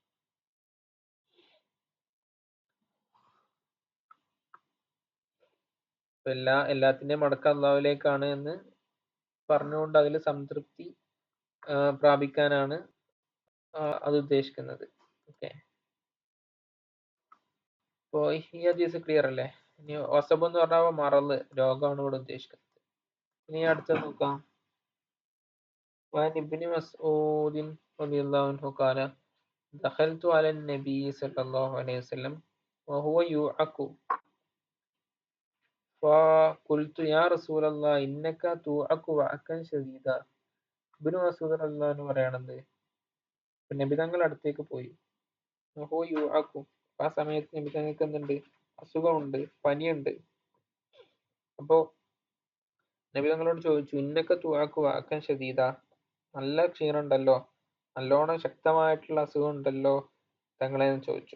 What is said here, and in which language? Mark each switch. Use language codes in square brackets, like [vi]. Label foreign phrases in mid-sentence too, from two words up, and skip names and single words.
[ml] എല്ലാത്തിന്റെയും മടക്കം അള്ളാഹുവിലേക്കാണ് എന്ന് പറഞ്ഞുകൊണ്ട് അതിൽ സംതൃപ്തി പ്രാപിക്കാനാണ് അത് ഉദ്ദേശിക്കുന്നത്. ഓക്കെ, അപ്പോ ഈ ഹദീസ് ക്ലിയർ അല്ലേ? ഇനി വസബ് എന്ന് പറഞ്ഞാൽ മറന്ന്, രോഗമാണ് ഇവിടെ ഉദ്ദേശിക്കുന്നത്. ഇനി അടുത്ത നോക്കാം. [ar] وعن ابن مسعود رضي الله عنه قال دخلت على النبي صلى الله عليه وسلم وهو يوعك فقلت يا رسول الله إنك توعك وعكا شديدا. [ml] ഇബ്നു മസ്ഊദ് [ar] رضي الله عنه [ml] പറയണത്, നബി തങ്ങൾ അടുത്തേക്ക് പോയി. [ar] وهو يوعك, [ml] ആ സമയത്ത് നബി തങ്ങൾക്ക് എന്തുണ്ട്? അസുഖമുണ്ട്, പനിയുണ്ട്. അപ്പോ നബി തങ്ങളോട് ചോദിച്ചു, [ar] إنك توعك وعكا شديدا, [ml] നല്ല ക്ഷീണം ഉണ്ടല്ലോ, നല്ലോണം ശക്തമായിട്ടുള്ള അസുഖം ഉണ്ടല്ലോ തങ്ങളെ എന്ന് ചോദിച്ചു.